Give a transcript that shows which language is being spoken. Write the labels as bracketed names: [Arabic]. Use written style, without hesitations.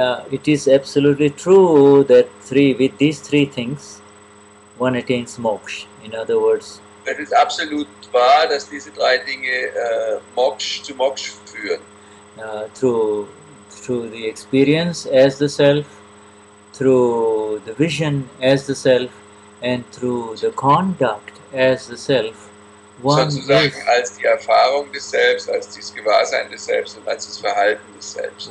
[English] It is absolutely true that with these 3 things, one attains moksha. In other words, [German] es ist absolut wahr, dass diese 3 Dinge zu Moksha führen. [English] Through the experience as the self, through the vision as the self, and through the conduct as the self. [German] Sozusagen als die Erfahrung des Selbst, als das Gewahrsein des Selbst und als das Verhalten des Selbst.